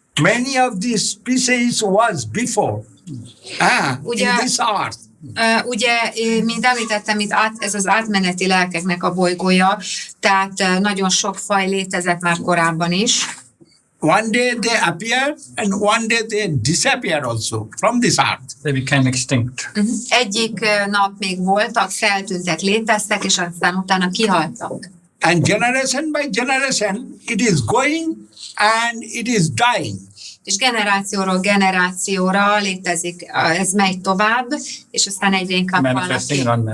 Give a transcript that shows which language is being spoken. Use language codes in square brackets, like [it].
[en] Many of these species was before in this earth. [hu] Ugye, mint említettem, ez az átmeneti lelkeknek a bolygója, tehát nagyon sok faj létezett már korábban is. [en] One day they appear and one day they disappear also from this earth. They became extinct. [hu] Egyik nap még voltak, feltűntek, léteztek, és aztán utána kihaltak. [en] And generation by generation it is going and it is dying. [hu] És generációról generációra létezik, ez megy tovább, és aztán egyre inkább halnak ki.